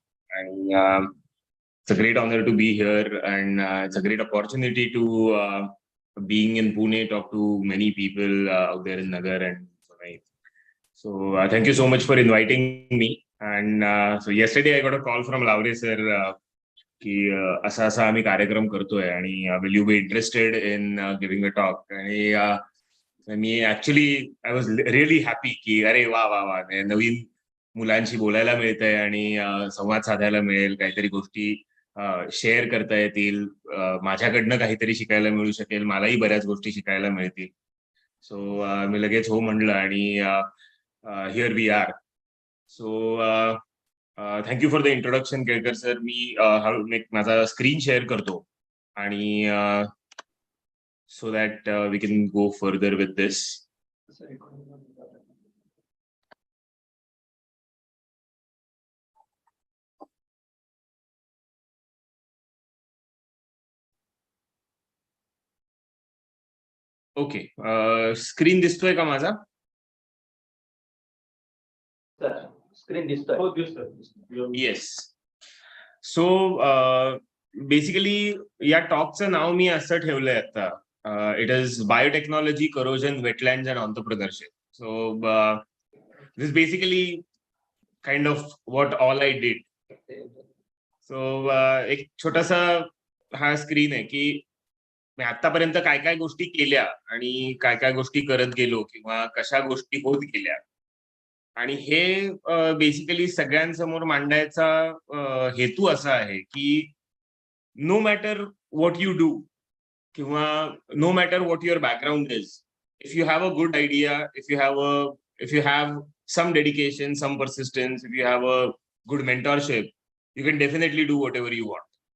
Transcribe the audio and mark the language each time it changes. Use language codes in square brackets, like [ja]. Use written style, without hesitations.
[en] And it's a great honor to be here, and it's a great opportunity to being in Pune, talk to many people out there in Nagar and Sonai. So thank you so much for inviting me. And so yesterday I got a call from Laure sir [mr] की असा असा आम्ही कार्यक्रम करतोय आणि [en] will you be interested in giving a talk? [mr] आणि मी actually [en] I was really happy [mr] की अरे वा वा वा नवीन मुलांशी बोलायला मिळतंय आणि संवाद साधायला मिळेल, काहीतरी गोष्टी शेअर करता येतील, माझ्याकडनं काहीतरी शिकायला मिळू शकेल, मलाही बऱ्याच गोष्टी शिकायला मिळतील. सो मी लगेच हो म्हणलं आणि [en] Here we are. So thank you for the introduction Kelkar sir. [mr] मी माझा स्क्रीन शेअर करतो आणि [en] so that we can go further with this. [mr] Okay, screen दिसतोय का माझा? [en] Screen display. Yes. [mr] So basically या टॉकचं नाव मी असं ठेवलंय आता. [en] It is biotechnology, corrosion, wetlands, and entrepreneurship. So this is basically kind of what all I did. [mr] So एक छोटासा हा स्क्रीन आहे की मी आतापर्यंत काय काय गोष्टी केल्या आणि काय काय गोष्टी करत गेलो किंवा कशा गोष्टी होत गेल्या, आणि हे बेसिकली सगळ्यांसमोर मांडायचा हेतू असा आहे की [en] No matter what you do किंवा no matter what your background is, if you have a good idea, if you have some dedication, some persistence, if you have a good mentorship, you can definitely do whatever you want.